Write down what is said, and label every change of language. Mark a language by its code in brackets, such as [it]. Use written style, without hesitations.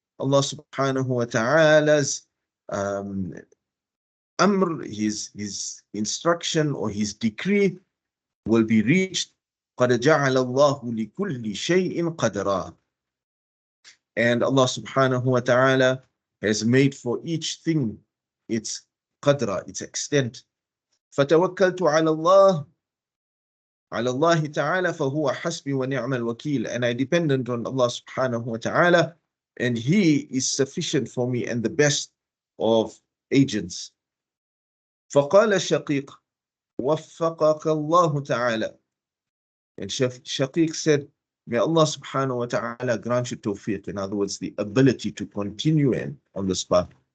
[en] Allah subhanahu wa ta'ala's amr, his instruction or his decree will be reached. [ar] قَدْ جَعَلَ اللَّهُ لِكُلِّ شَيْءٍ قَدْرًا. [en] And Allah subhanahu wa ta'ala has made for each thing its qadra, its extent. [ar] فَتَوَكَّلْتُ عَلَى اللَّهِ ta'ala فَهُوَ حَسْبِي وَنِعْمَ الْوَكِيلِ. [en] And I dependent on Allah subhanahu wa ta'ala, and He is sufficient for me and the best of agents. [ar] فَقَالَ الشَّقِيقُ وَفَّقَكَ اللَّهُ تَعَالَى. [en] And Shaqiq said, may Allah subhanahu wa ta'ala grant you tawfiq, in other words, the ability to continue on this path.